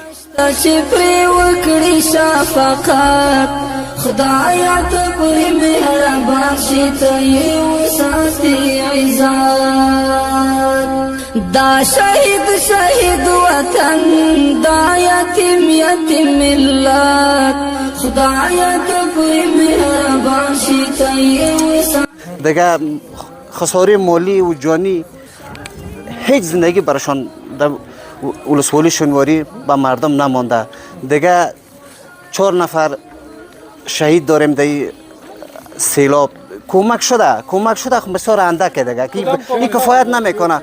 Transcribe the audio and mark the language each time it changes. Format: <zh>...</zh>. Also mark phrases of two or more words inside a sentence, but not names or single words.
<ps>چې پرې وکړي شفقت خدایه ته پرې مهربان شي ته یې وساتې عزت. دا شهید وطن دا یتیم ملت خدایه ته پرې مهربان شي ته یې وساتې.</ps> <fa>دیگه خساره مالی و جانی هیچ زندگی براشان در ولسوالی شینواری با مردم نمانده. دیگه 4 نفر شهید داریم در سیلاب. کمک شده خب بسیار اندکه دیگه این کفایت نمیکنه.</fa>